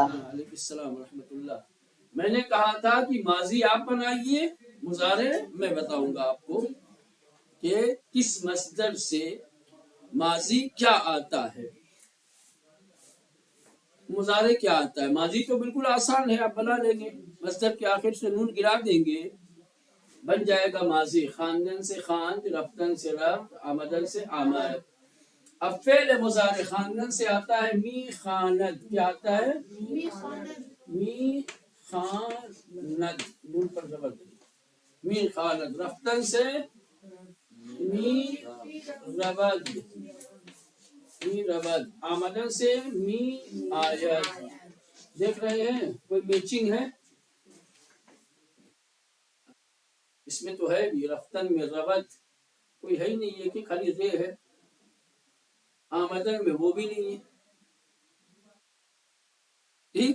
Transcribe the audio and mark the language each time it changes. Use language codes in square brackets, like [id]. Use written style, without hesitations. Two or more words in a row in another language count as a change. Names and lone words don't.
[ur] وعلیکم السلام ورحمۃ اللہ۔ میں نے کہا تھا کہ ماضی آپ بنائیے، مضارع میں بتاؤں گا آپ کو کہ کس مصدر سے ماضی کیا آتا ہے، مضارع کیا آتا ہے۔ ماضی تو بالکل آسان ہے، آپ بنا لیں گے، مصدر کے آخر سے نون گرا دیں گے، بن جائے گا ماضی۔ خواندن سے خواند، رفتن سے رفت، آمدن سے آمد۔ اب فعل مضارع خواندن سے آتا ہے [fa] می خاند، [ur] کیا آتا ہے؟ [fa] می خاند، [ur] نون پر زبر دیں، [fa] می خاند۔ [ur] رفتن سے [fa] می رود، می رود۔ [ur] آمدن سے [fa] می آید۔ [ur] دیکھ رہے ہیں کوئی میچنگ ہے؟ اس میں تو ہے بھی، رفتن میں رود کوئی ہے ہی نہیں ہے کہ خالی رے ہے، آمدن میں وہ بھی نہیں ہے، ٹھیک۔